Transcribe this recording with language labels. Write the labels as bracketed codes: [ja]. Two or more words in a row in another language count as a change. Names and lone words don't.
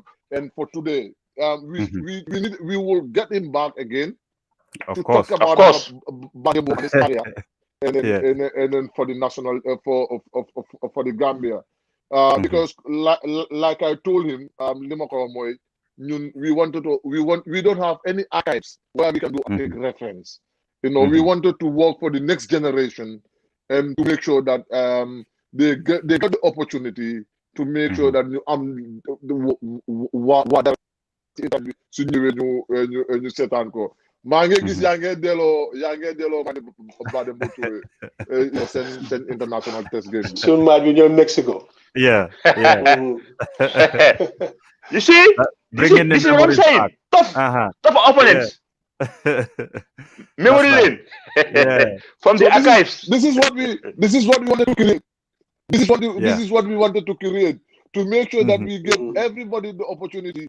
[en] And for today, we will get him back again to talk about Pa Dembo his career, and then for the national for the Gambia, because like I told him, we don't have any archives where we can do take reference. We wanted to work for the next generation and to make sure that they get the opportunity to make sure that what [wo] su ñëwee ñu seetaan ko maa ngi gis yaa ngi delloo ma ne [en] Pa Dembo Touray seen international test game [wo] soon match bi ñëw Mexico. [en] Yeah. You see, this is what I'm saying. Tough opponents. Memory lane. From the archives. This is what we wanted to create. This is what we wanted to create, to make sure that we give everybody the opportunity.